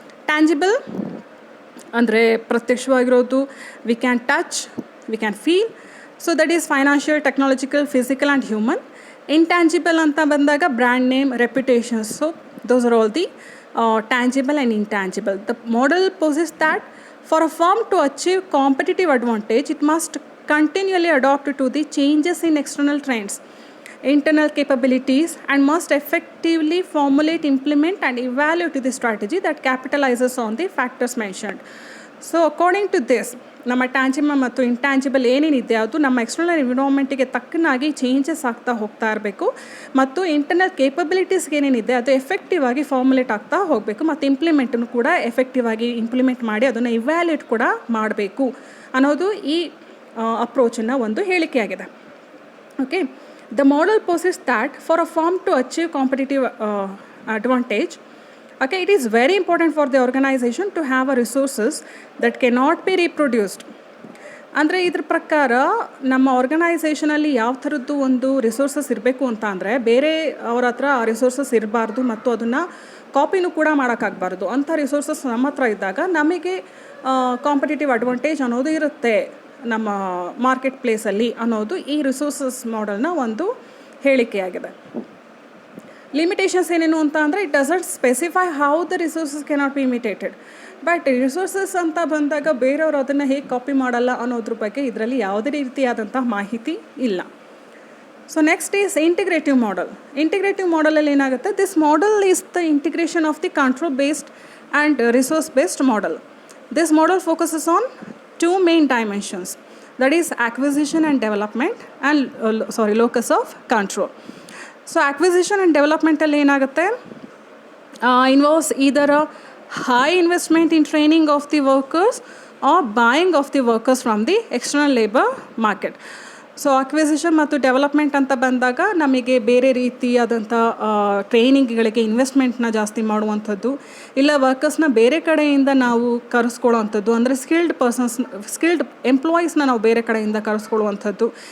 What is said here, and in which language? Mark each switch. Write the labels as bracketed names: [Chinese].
[Kannada] Tangible ಅಂದರೆ ಪ್ರತ್ಯಕ್ಷವಾಗಿರೋದು, [English] We can touch, we can feel. So that is financial, technological, physical and human. Intangible [Kannada] ಅಂತ ಬಂದಾಗ [English] Brand name, reputations. So those are all the tangible and intangible. The model poses that for a firm to achieve competitive advantage, it must continually adapt to the changes in external trends, internal capabilities, and must effectively formulate, implement, and evaluate the strategy that capitalizes on the factors mentioned. So according to this, [Kannada] ನಮ್ಮ tangible ಮತ್ತು intangible ಏನೇನಿದೆ ಅದು ನಮ್ಮ external ಎನ್ವಿರಾನ್ಮೆಂಟಿಗೆ ತಕ್ಕನಾಗಿ changes ಆಗ್ತಾ ಹೋಗ್ತಾ ಇರಬೇಕು, ಮತ್ತು internal ಕೇಪಬಿಲಿಟೀಸ್ಗೆ ಏನೇನಿದೆ ಅದು ಎಫೆಕ್ಟಿವ್ ಆಗಿ ಫಾರ್ಮುಲೇಟ್ ಆಗ್ತಾ ಹೋಗಬೇಕು, ಮತ್ತು ಇಂಪ್ಲಿಮೆಂಟನ್ನು ಕೂಡ ಎಫೆಕ್ಟಿವ್ ಆಗಿ ಇಂಪ್ಲಿಮೆಂಟ್ ಮಾಡಿ ಅದನ್ನು ಇವ್ಯಾಲ್ಯೂಟ್ ಕೂಡ ಮಾಡಬೇಕು ಅನ್ನೋದು ಈ ಅಪ್ರೋಚನ್ನು ಒಂದು ಹೇಳಿಕೆಯಾಗಿದೆ. [English] Okay, the model poses that for a firm to achieve competitive advantage, okay, it is very important for the organization to have a resources that cannot be reproduced. [Kannada] ಅಂದರೆ ಇದ್ರ ಪ್ರಕಾರ ನಮ್ಮ ಆರ್ಗನೈಸೇಷನಲ್ಲಿ ಯಾವ ಥರದ್ದು ಒಂದು ರಿಸೋರ್ಸಸ್ ಇರಬೇಕು ಅಂತ ಅಂದರೆ, ಬೇರೆ ಅವ್ರ ಹತ್ರ ಆ ರಿಸೋರ್ಸಸ್ ಇರಬಾರ್ದು ಮತ್ತು ಅದನ್ನು ಕಾಪಿನೂ ಕೂಡ ಮಾಡೋಕ್ಕಾಗಬಾರ್ದು. ಅಂಥ ರಿಸೋರ್ಸಸ್ ನಮ್ಮ ಹತ್ರ ಇದ್ದಾಗ ನಮಗೆ ಕಾಂಪಿಟೇಟಿವ್ ಅಡ್ವಾಂಟೇಜ್ ಅನ್ನೋದು ಇರುತ್ತೆ. ನಮ್ಮ ಮಾರ್ಕೆಟ್ ಪ್ಲೇಸಲ್ಲಿ ಅನ್ನೋದು ಈ ರಿಸೋರ್ಸಸ್ ಮಾಡೆಲ್ನ ಒಂದು ಹೇಳಿಕೆಯಾಗಿದೆ. ಲಿಮಿಟೇಷನ್ಸ್ ಏನೇನು ಅಂತ ಅಂದರೆ [English] It doesn't specify how the resources cannot be imitated. [Kannada] But resources ಅಂತ ಬಂದಾಗ ಬೇರೆಯವರು ಅದನ್ನು ಹೇಗೆ ಕಾಪಿ ಮಾಡಲ್ಲ ಅನ್ನೋದ್ರ ಬಗ್ಗೆ ಇದರಲ್ಲಿ ಯಾವುದೇ ರೀತಿಯಾದಂಥ ಮಾಹಿತಿ ಇಲ್ಲ. [English] So next is integrative model. [Kannada] Integrative ಮಾಡೆಲಲ್ಲಿ ಏನಾಗುತ್ತೆ, [English] This model is the integration of the control based and resource based model. This model focuses on 2 main dimensions, that is acquisition and development and locus of control. So acquisition and development [Kannada] alli enagutte, [English] involves either a high investment in training of the workers or buying of the workers from the external labor market. [Kannada] So acquisition ಮತ್ತು development ಅಂತ ಬಂದಾಗ ನಮಗೆ ಬೇರೆ ರೀತಿಯಾದಂಥ ಟ್ರೈನಿಂಗ್ಗಳಿಗೆ ಇನ್ವೆಸ್ಟ್ಮೆಂಟ್ನ ಜಾಸ್ತಿ ಮಾಡುವಂಥದ್ದು, ಇಲ್ಲ ವರ್ಕರ್ಸ್ನ ಬೇರೆ ಕಡೆಯಿಂದ ನಾವು ಕರೆಸ್ಕೊಳ್ಳುವಂಥದ್ದು, ಅಂದರೆ ಸ್ಕಿಲ್ಡ್ ಎಂಪ್ಲಾಯೀಸ್ನ ನಾವು ಬೇರೆ ಕಡೆಯಿಂದ ಕರೆಸ್ಕೊಳ್ಳುವಂಥದ್ದು.